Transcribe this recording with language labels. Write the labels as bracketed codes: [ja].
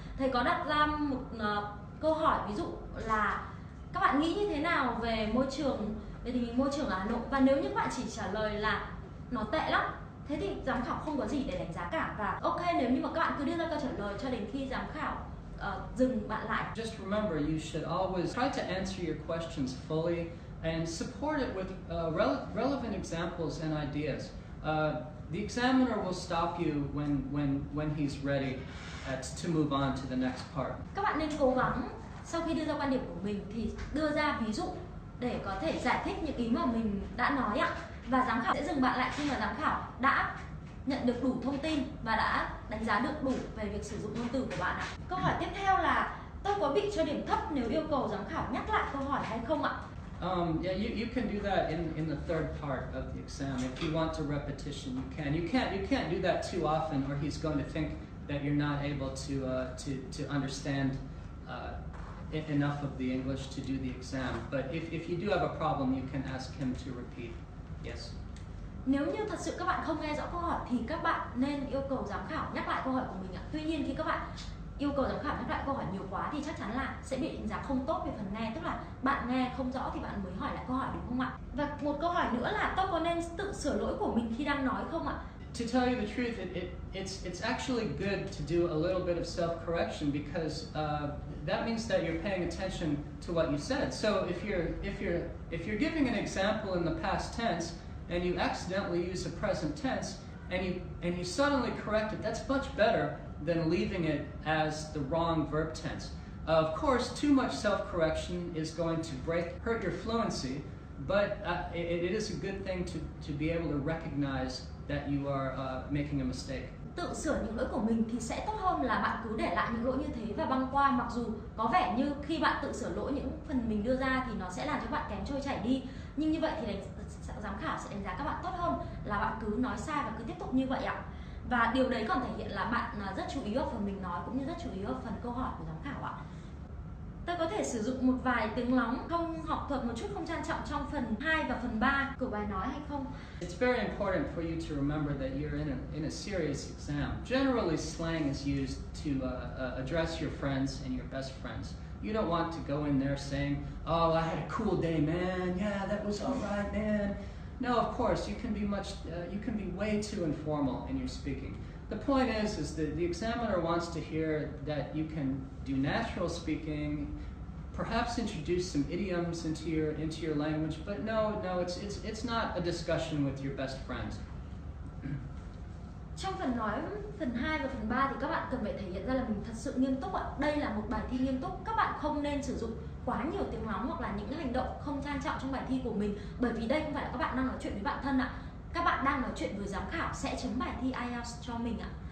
[vi] Thầy có đặt ra một câu hỏi ví dụ là các bạn nghĩ như thế nào về tình hình môi trường ở Hà Nội, và nếu như các bạn chỉ trả lời là nó tệ lắm, thế thì giám khảo không có gì để đánh giá cả. Và ok, nếu như mà các bạn cứ đưa ra câu trả lời cho đến khi giám khảo dừng bạn lại. [en] Just remember, you should always try to answer your questions fully and support it with relevant examples and ideas. The examiner will stop you when he's ready to move on to the next part. [vi] Các bạn nên cố gắng sau khi đưa ra quan điểm của mình thì đưa ra ví dụ để có thể giải thích những ý mà mình đã nói ạ. Và giám khảo sẽ dừng bạn lại khi mà giám khảo đã nhận được đủ thông tin và đã đánh giá được đủ về việc sử dụng ngôn từ của bạn ạ. Câu hỏi tiếp theo là tôi có bị cho điểm thấp nếu yêu cầu giám khảo nhắc lại câu hỏi hay không ạ? [en] Yeah, you can do that in the third part of the exam. If you want a repetition, you can. You can't do that too often, or he's going to think that you're not able to understand enough of the English to do the exam. But if you do have a problem, you can ask him to repeat. Yes. [vi] Nếu như thật sự các bạn không nghe rõ câu hỏi thì các bạn nên yêu cầu giám khảo nhắc lại câu hỏi của mình ạ. Tuy nhiên khi các bạn yêu cầu giám khảo nhắc lại câu hỏi nhiều quá thì chắc chắn là sẽ bị đánh giá không tốt về phần nghe, tức là bạn nghe không rõ thì bạn mới hỏi lại câu hỏi, đúng không ạ? Và một câu hỏi nữa là tôi có nên tự sửa lỗi của mình khi đang nói không ạ? [en] To tell you the truth, it's actually good to do a little bit of self-correction because that means that you're paying attention to what you said. So if you're giving an example in the past tense and you accidentally use the present tense and you suddenly correct it, that's much better than leaving it as the wrong verb tense. Of course, too much self-correction is going to hurt your fluency, but it is a good thing to be able to recognize that you are making a mistake. [vi] Tự sửa những lỗi của mình thì sẽ tốt hơn là bạn cứ để lại những lỗi như thế và băng qua, mặc dù có vẻ như khi bạn tự sửa lỗi những phần mình đưa ra thì nó sẽ làm cho bạn kém trôi chảy đi, nhưng như vậy thì giám khảo sẽ đánh giá các bạn tốt hơn là bạn cứ nói sai và cứ tiếp tục như vậy ạ. Và điều đấy còn thể hiện là bạn rất chú ý vào phần mình nói cũng như rất chú ý vào phần câu hỏi của giám khảo ạ. Tôi có thể sử dụng một vài tiếng lóng không học thuật một chút không trang trọng trong phần 2 và phần 3 của bài nói hay không? [en] It's very important for you to remember that you're in a serious exam. Generally, slang is used to address your friends and your best friends. You don't want to go in there saying, "Oh, I had a cool day, man. Yeah, that was all right, man." No, of course, you can be way too informal in your speaking. The point is that the examiner wants to hear that you can do natural speaking, perhaps introduce some idioms into your language, but no, it's not a discussion with your best friends. [vi] Trong phần 2 và phần 3 thì các bạn cần phải thể hiện ra là mình thật sự nghiêm túc ạ. Đây là một bài thi nghiêm túc, các bạn không nên sử dụng quá nhiều tiếng lóng hoặc là những hành động không trang trọng trong bài thi của mình, bởi vì đây không phải là các bạn đang nói chuyện với bạn thân ạ. Các bạn đang nói chuyện với giám khảo sẽ chấm bài thi IELTS cho mình ạ.